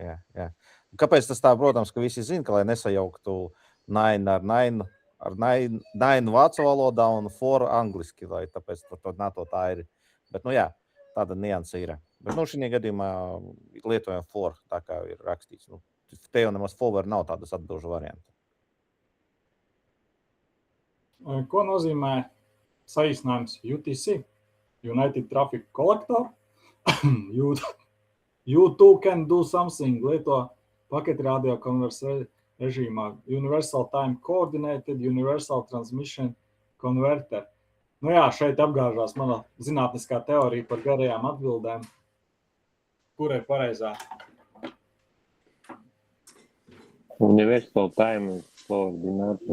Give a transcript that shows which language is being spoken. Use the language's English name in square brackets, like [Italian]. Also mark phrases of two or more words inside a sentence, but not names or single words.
[Latvian] Kāpēc tas tā, protams, ka visi zina, ka lai nesajauktu 9 ar 9 vācu valodā un 4 angliski, lai tāpēc tā ir. Bet, nu jā, tāda nianse ir. Bet, nu, šī gadījumā lietojam 4, tā kā ir rakstīts. Nu, te jau nemaz forward nav tādas atbilžu variantu. Ko nozīmē saīsinājums UTC? [English] United Traffic Collector? You too can do something. [Latvian] Lieto paketu radio konversa režīmā. [English] Universal Time Coordinated Universal Transmission Converter. [Latvian] Nu jā, šeit apgāžās mana zinātniskā teorija par garajām atbildēm. Kur ir pareizā? [English] Universal Time Coordinated.